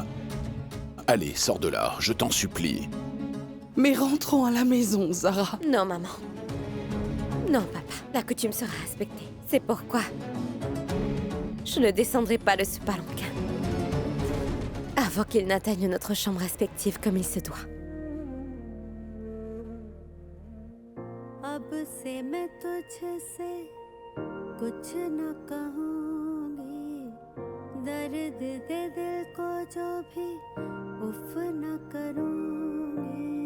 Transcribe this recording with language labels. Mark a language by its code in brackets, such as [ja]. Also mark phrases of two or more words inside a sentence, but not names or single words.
[fr] Allez, sors de là, je t'en supplie. Mais rentrons à la maison, Zara. Non, maman. Non, papa. La coutume sera respectée. C'est pourquoi je ne descendrai pas de ce palanquin avant qu'il n'atteigne notre chambre respective comme il se doit. [hi] अब से मैं तुझसे कुछ न कहूँगी दर्द दे दिल को जो भी उफ न करूँगी